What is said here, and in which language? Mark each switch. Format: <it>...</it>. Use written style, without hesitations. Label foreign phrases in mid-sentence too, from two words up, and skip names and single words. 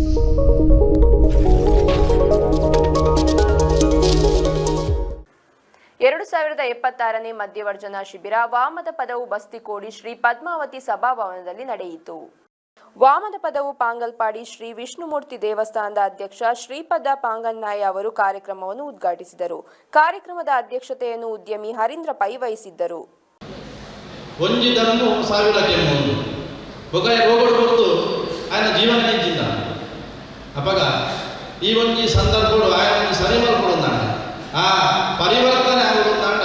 <kn>2076ನೇ ಮಧ್ಯವರ್ಜನ ಶಿಬಿರ ವಾಮದ ಪದವು ಬಸ್ತಿಕೋಡಿ ಶ್ರೀ ಪದ್ಮಾವತಿ ಸಭಾಭವನದಲ್ಲಿ ನಡೆಯಿತು. ವಾಮದ ಪದವು ಪಾಂಗಲ್ಪಾಡಿ ಶ್ರೀ ವಿಷ್ಣುಮೂರ್ತಿ ದೇವಸ್ಥಾನದ ಅಧ್ಯಕ್ಷ ಶ್ರೀಪದ ಪಾಂಗನ್ನಾಯ ಅವರು ಕಾರ್ಯಕ್ರಮವನ್ನು ಉದ್ಘಾಟಿಸಿದರು. ಕಾರ್ಯಕ್ರಮದ ಅಧ್ಯಕ್ಷತೆಯನ್ನು ಉದ್ಯಮಿ ಹರೀಂದ್ರ ಪೈ ವಹಿಸಿದ್ದರು. ಈ ಒಂಜಿ ಸಂದರ್ಭಗಳು ಆಯ್ತು ಸರಿ ಮಾಡ್ಕೊಡೋಣ ಆ ಪರಿವರ್ತನೆ ಆಗೋದಾಂಡ</kn>